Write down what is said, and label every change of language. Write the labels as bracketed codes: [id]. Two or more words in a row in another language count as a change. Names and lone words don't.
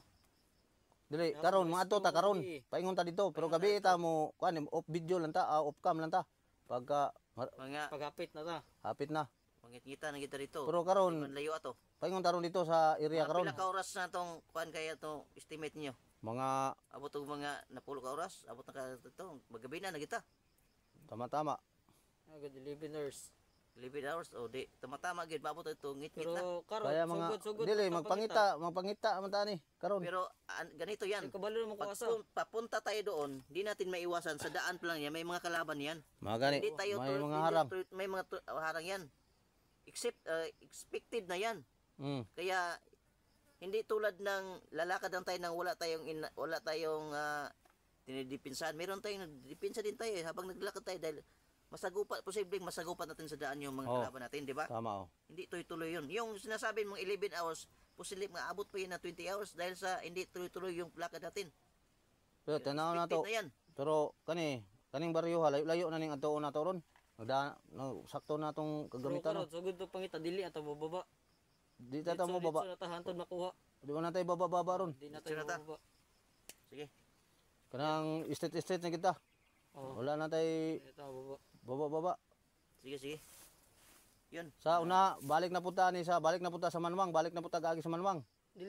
[ceb] Dili karon maato ta karon. Paingon ta dito pero gabi ta mo kuan [en] off video [ceb] lang ta, [en] off cam [ceb] lang ta. Pagka Mga Paghapit na ta. hapit na. mangit-ngita na kita dito. Pero karon Layo ato. paingon ta ron dito sa area karon. Pila ka oras na tong kuan kaya to estimate niyo? Mga Abot og mga napulo ka oras, abot na ka ito, magabi na kita. tama-tama. Agad 11 hours. 11 hours o di tama-tama gid maabot ito ngit-ngit na. Pero karon Kaya mga sugod dili magpangita man ta ni karon. [tl] Pero ganito yan. [ceb] Kabalo naman ko Pag asa. [tl] papunta tayo doon, di natin maiwasan sa daan pa lang yan, may mga kalaban yan. [ceb] Mga gani [tl] Hindi tayo may mga harang. may mga harang yan. Expected na yan. Kaya hindi tulad ng lalakad lang tayo nang wala tayong dinidipinsahan. Meron tayong nagdipinsa din tayo habang naglalakad tayo dahil posibleng masagupat natin sa daan yung mga kalaban natin, di ba? Tama Hindi tuloy-tuloy yun. Yung sinasabi mong 11 hours, posibleng maabot pa yun na 20 hours dahil sa hindi tuloy-tuloy yung lakad natin. [ceb] Pero tanaw na to. [tl] Expected na yan. [ceb] Pero kaning baryo layo na ning adto na to ron. Sakto na tong Pero kagamitan. karon sugod to pangita dili ato bababa. Di ta mo baba. Dito na ta hantod makuha. [tl] Di ba na tayo bababa ron. Di na Dito tayo [ceb] na ta. [tl] bababa. Sige. [ceb] Kanang estate na kita. Oh, [tl] Wala na tayo dito bababa. baba. Sige. Yun. [ceb] Sa una balik na punta sa Manwang, balik na punta gagi sa Manwang. Dili